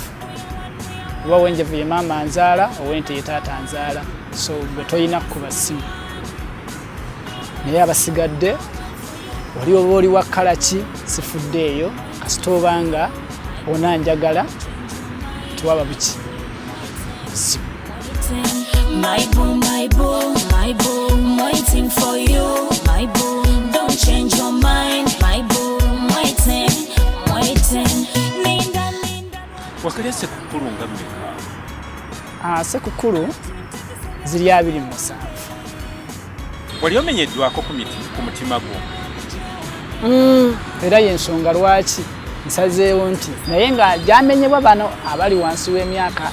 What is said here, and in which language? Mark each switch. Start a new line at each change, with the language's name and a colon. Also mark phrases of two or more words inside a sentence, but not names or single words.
Ganda: Kuba ow'enjovu ye maama nzaala, ow'ente ye taata nzaala. So gwe toyina kukuba ssimu. Naye abasigadde oli oba oli wa kkala ki sifuddeeyo kasita obanga onanjagala tuwaba buki.
English: My boo, my boo, my boo, I'm waiting for you. My boo, don't change your mind. My boo, I'm waiting, waiting.
Ganda: Wakalya sekukulu nga mmeka? Sekukulu ziri 27. Wali omenyeddwako ku mutima gwo? Era y'ensonga lwaki nsazeewo nti naye nga gyamenyebwa bano abali wansi w'emyaka.